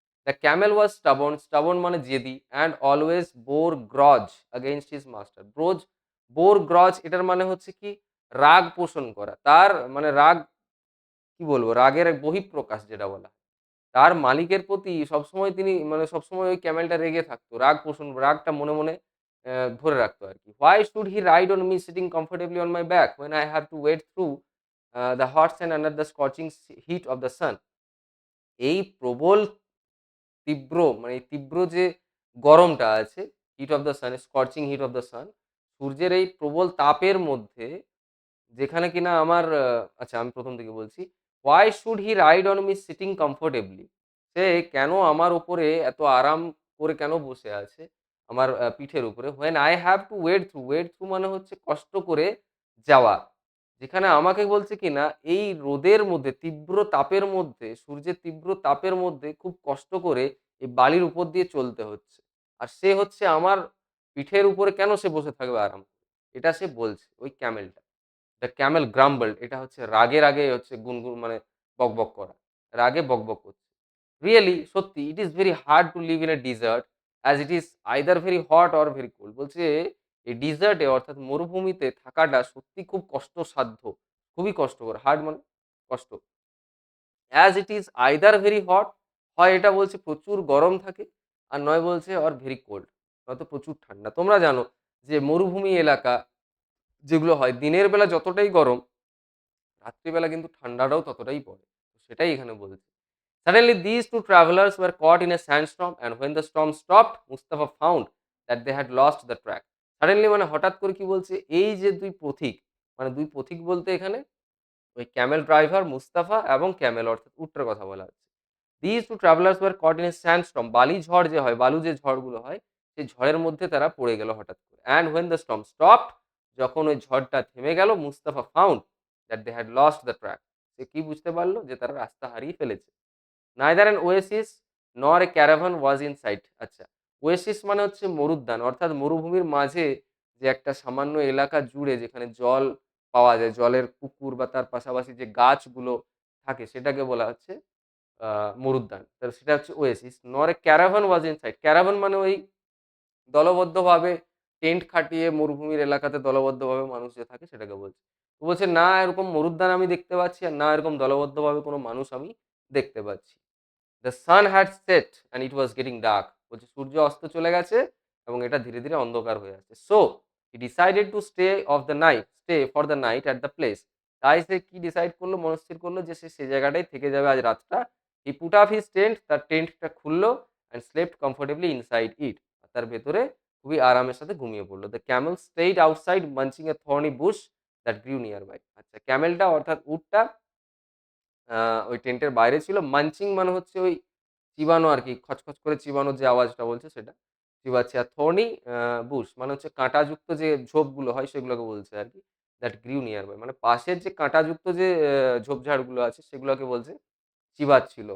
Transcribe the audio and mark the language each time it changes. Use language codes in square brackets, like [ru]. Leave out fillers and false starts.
[en] the camel was stubborn, stubborn [bn] মানে জেদি, [en] And always bore grudge against his master. [bn] Bore গ্রজ এটার মানে হচ্ছে কি? রাগ পোষণ করা। তার মানে রাগ, কি বলবো, রাগের এক বহিঃপ্রকাশ যেটা বলা হয়। তার মালিকের প্রতি সবসময় তিনি মানে সবসময় ওই ক্যামেলটা রেগে থাকতো। রাগ পোষণ, রাগটা মনে, মনে ধরে রাখতো আরকি। [en] Why should he ride on me sitting comfortably on my back when I have to wade through the hot sand under the scorching heat of the sun? [bn] এই প্রবল তীব্র, মানে এই তীব্র যে গরমটা আছে, [en] heat of the sun, [bn] scorching heat of the sun, সূর্যের এই প্রবল তাপের মধ্যে যেখানে কিনা আমার আচ্ছা আমি ১ম থেকে বলছি। [en] Why should he ride on me sitting comfortably? [bn] সে কেন আমার উপরে এত আরাম করে কেন বসে আছে? আমার পিঠের উপরে। [en] When I have to wade through, wade through [bn] মানে হচ্ছে কষ্ট করে যাওয়া। যেখানে আমাকে বলছে কিনা এই রোদের মধ্যে, তীব্র তাপের মধ্যে, সূর্যের তীব্র তাপের মধ্যে খুব কষ্ট করে এই বালির উপর দিয়ে চলতে হচ্ছে। আর সে হচ্ছে আমার পিঠের উপরে কেন সে বসে থাকবে আরাম করে? এটা সে বলছে ওই ক্যামেলটা। [en] the camel grumbled, [bn] এটা হচ্ছে রাগে, রাগে হচ্ছে গুনগুন মানে বকবক করা। রাগে বকবক করছে। [en] Really সত্যি it is very hard to live in a desert as it is either very hot or very cold. বলছে [bn] এই ডিজার্টে অর্থাৎ মরুভূমিতে থাকাটা সত্যি খুব কষ্টসাধ্য। খুবই কষ্টকর। হার্ড মানে কষ্ট। [en] as it is either very hot, [bn] হয় এটা বলছে প্রচুর গরম থাকে, আর নয় বলছে [en] or very cold, [bn] নয়তো প্রচুর ঠান্ডা। তোমরা জানো যে মরুভূমি এলাকা যেগুলো হয় দিনের বেলা যতটাই গরম, রাত্রিবেলা কিন্তু ঠান্ডাটাও ততটাই পড়ে। সেটাই এখানে বলেছে। [en] Suddenly these two travelers were caught in a sandstorm and when the storm stopped, Mustafa found that they had lost the track. [bn] Suddenly মানে হঠাৎ করে কি বলছে, এই যে ২ পথিক, মানে ২ পথিক বলতে এখানে ওই ক্যামেল ড্রাইভার মুস্তাফা এবং ক্যামেল অর্থাৎ উটটার কথা বলা হচ্ছে। [en] These two travelers were caught in a sandstorm. [bn] বালি ঝড় যে হয়, বালু যে ঝড়গুলো হয়, সেই ঝড়ের মধ্যে তারা পড়ে গেল হঠাৎ করে। [en] And when the storm stopped, [bn] যখন ওই ঝড়টা থেমে গেল, [en] Mustafa found that they had lost the track. [bn] সে কি বুঝতে পারল? যে তারা রাস্তা হারিয়ে ফেলেছে। [en] Neither an oasis nor a caravan was in sight. [bn] আচ্ছা, ওয়েসিস মানে হচ্ছে মরুদ্যান, অর্থাৎ মরুভূমির মাঝে যে একটা সামান্য এলাকা জুড়ে যেখানে জল পাওয়া যায়, জলের পুকুর বা তার পাশাপাশি যে গাছগুলো থাকে সেটাকে বলা হচ্ছে মরুদ্যান। তো সেটা হচ্ছে ওয়েসিস। [en] Nor a caravan was in sight. [bn] Caravan মানে ওই দলবদ্ধভাবে টেন্ট খাটিয়ে মরুভূমির এলাকাতে দলবদ্ধভাবে মানুষ যে থাকে সেটাকে বলছে। তো বলছে, "না এরকম মরুদ্যান আমি দেখতে পাচ্ছি আর না এরকম দলবদ্ধভাবে কোনো মানুষ আমি দেখতে পাচ্ছি।" [en] The sun had set and it was getting dark. [bn] বলছে সূর্য অস্ত চলে গেছে এবং এটা ধীরে, ধীরে অন্ধকার হয়ে আসছে। [en] So he decided to stay for the night at the place. [bn] তাই সে কি ডিসাইড করলো, মনস্থির করলো যে সে সেই জায়গাটায় থেকে যাবে আজ রাতটা। [en] He put up his tent, [bn] তার টেন্টটা খুললো [en] and slept comfortably inside it. [bn] তার ভেতরে খুবই আরামের সাথে ঘুমিয়ে পড়লো। [en] The camel stayed outside munching a thorny bush that grew nearby. [bn] আচ্ছা, ক্যামেলটা অর্থাৎ উটটা আ ওই টেন্টের বাইরে ছিল। মানচিং মানে হচ্ছে ওই চিবানো আরকি। খচখচ করে চিবানোর যে আওয়াজটা বলছে সেটা। চিবাচ্ছে। আর থর্নি বুশ মানে হচ্ছে কাঁটাযুক্ত যে ঝোপগুলো হয় সেগুলোকে বলছে আরকি। [en] That grew nearby. [bn] মানে পাশের যে কাঁটাযুক্ত যে ঝোপঝাড়গুলো আছে সেগুলোকে বলছে চিবাচ্ছিল।